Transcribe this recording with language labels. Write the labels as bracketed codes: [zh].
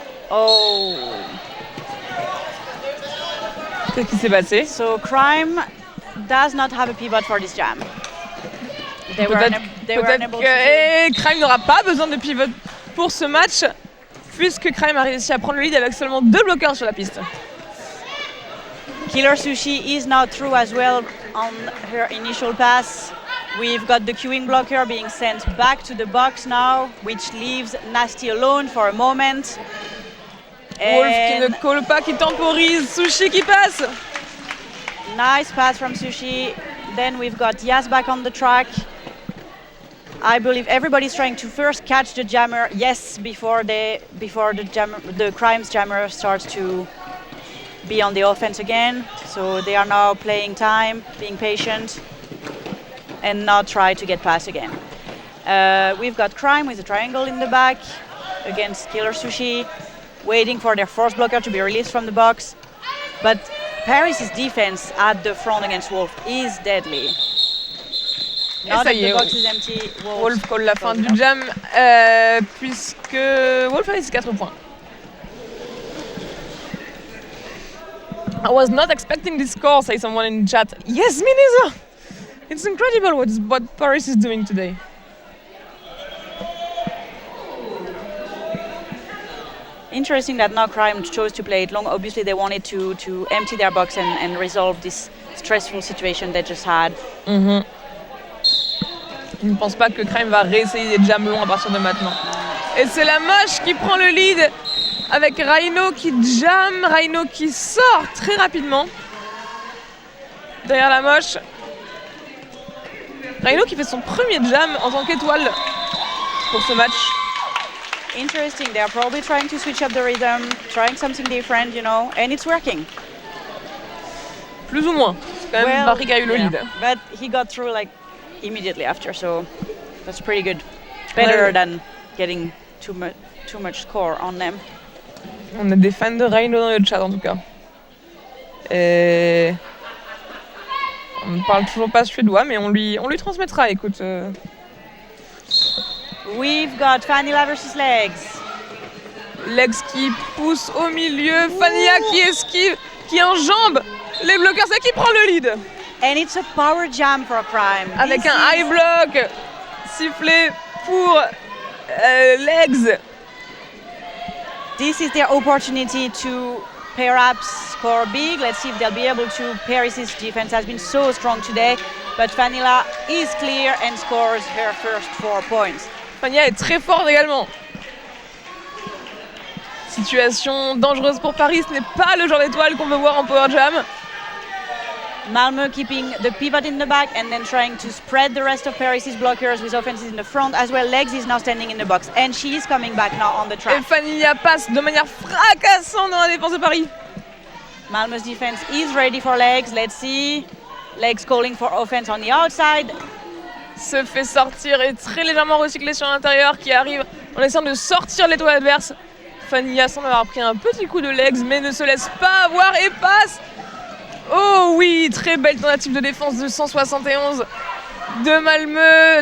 [fr] Oh. Qu'est-ce qui s'est passé? [en] So Crime does not have a pivot for this jam. They were unable to. [fr] Crime n'aura pas besoin de pivot pour ce match, puisque Crime a réussi à prendre le lead avec seulement 2 bloqueurs sur la piste. [en] Killer Sushi is now through as well on her initial pass. We've got the queuing blocker being sent back to the box now, which leaves Nasty alone for a moment. [fr] Wolf qui ne colle pas, qui temporise, Sushi qui passe. [en] Nice pass from Sushi. Then we've got Yas back on the track. I believe everybody's trying to first catch the jammer, yes, before the Crime's jammer starts to be on the offense again. So they are now playing time, being patient, and not try to get past again. We've got Crime with a triangle in the back against Killer Sushi, waiting for their force blocker to be released from the box. But Paris' defense at the front against Wolf is deadly. Now that the box is empty, [fr] Wolf colle la fin du jam, puisque Wolf a laissé 4 points. [en] I was not expecting this score, say someone in chat. Yes, me neither! It's incredible what Paris is doing today. Interesting that now Crime chose to play it long. Obviously, they wanted to empty their box and resolve this stressful situation they just had. [fr] Je ne pense pas que Crime va réessayer des jams longs à partir de maintenant. Et c'est la moche qui prend le lead avec Raino qui jam, Raino qui sort très rapidement. Derrière la moche. Raino qui fait son premier jam en tant qu'étoile pour ce match. [en] Interesting, they are probably trying to switch up the rhythm, trying something different, you know, and it's working. [fr] Plus ou moins. C'est quand même Barry qui a eu le lead. [en] But he got through like immediately after, so that's pretty good. Better than getting too much score on them. [fr] On a des fans de Raino dans le chat en tout cas. Et on ne parle toujours pas suédois, mais on lui transmettra, écoute. [en] We've got Fanila versus Legs. [fr] Legs qui pousse au milieu, Fanila qui esquive, qui enjambe les bloqueurs, c'est qui prend le lead. [en] And it's a power jam for Crime. [fr] Avec un high block sifflé pour Legs. [en] This is their opportunity to perhaps score big. Let's see if they'll be able to. Paris's defense has been so strong today, but Fanila is clear and scores her first 4 points. [fr] Fanila est très forte également. Situation dangereuse pour Paris, ce n'est pas le genre d'étoile qu'on veut voir en Power Jam. [en] Malmö keeping the pivot in the back and then trying to spread the rest of Paris's blockers with offenses in the front as well. Legs is now standing in the box and she is coming back now on the track. [fr] Et Fanila passe de manière fracassante dans la défense de Paris. [en] Malmö's defense is ready for Legs. Let's see. Legs calling for offense on the outside. [fr] Se fait sortir et très légèrement recyclé sur l'intérieur qui arrive en essayant de sortir l'étoile adverse. Fanila semble avoir pris un petit coup de Legs mais ne se laisse pas avoir et passe. Oh oui, très belle tentative de défense de 171 de Malmö.